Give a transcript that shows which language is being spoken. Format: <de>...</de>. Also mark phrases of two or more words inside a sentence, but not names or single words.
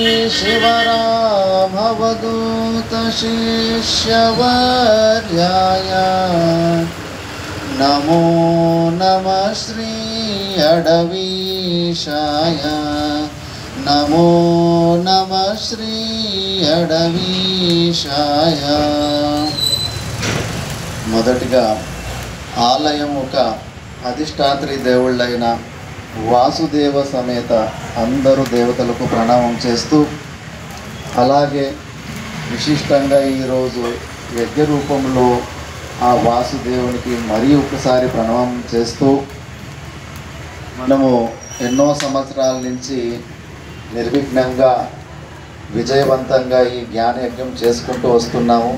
<sa>शिवरामवधूतशिष्यवर्याय नमो नमः श्री अडवीशाय नमो नमः श्री अडवीशाय।</sa> <te>మొదటిగా ఆలయం ఒక అధిష్టాత్రి దేవుళ్ళైన వాసుదేవ సమేత అందరూ దేవతలకు ప్రణామం చేస్తూ, అలాగే విశిష్టంగా ఈరోజు యజ్ఞ రూపంలో ఆ వాసుదేవునికి మరి ఒకసారి ప్రణామం చేస్తూ, మనము ఎన్నో సంవత్సరాల నుంచి నిర్విఘ్నంగా విజయవంతంగా ఈ జ్ఞానయజ్ఞం చేసుకుంటూ వస్తున్నాము.</te>